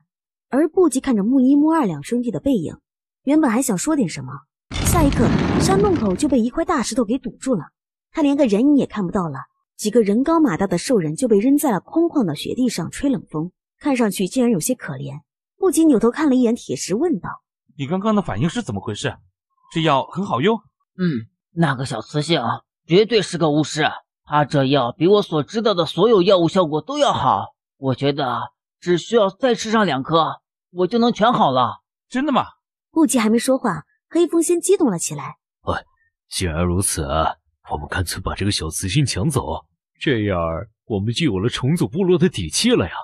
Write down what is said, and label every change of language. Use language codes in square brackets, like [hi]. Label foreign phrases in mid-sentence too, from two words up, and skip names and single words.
[zh] 而不及看着木一木二兩兄弟的背影，原本還想說點什麼，下一刻山洞口就被一塊大石頭給堵住了，他連個人影也看不到了。幾個人高馬大的獸人就被扔在了空曠的雪地上吹冷風，看上去竟然有些可憐。不及扭頭看了一眼鐵石，問道： 你剛剛的反應是怎麼回事？這藥很好用？那個小雌性絕對是個巫師，他這藥比我所知道的所有藥物效果都要好，我覺得只需要再吃上2顆，我就能全好了。真的嗎？不及還沒說話，黑風先激動了起來。既然如此，我們乾脆把這個小雌性搶走，這樣我們就有了重組部落的底氣了呀。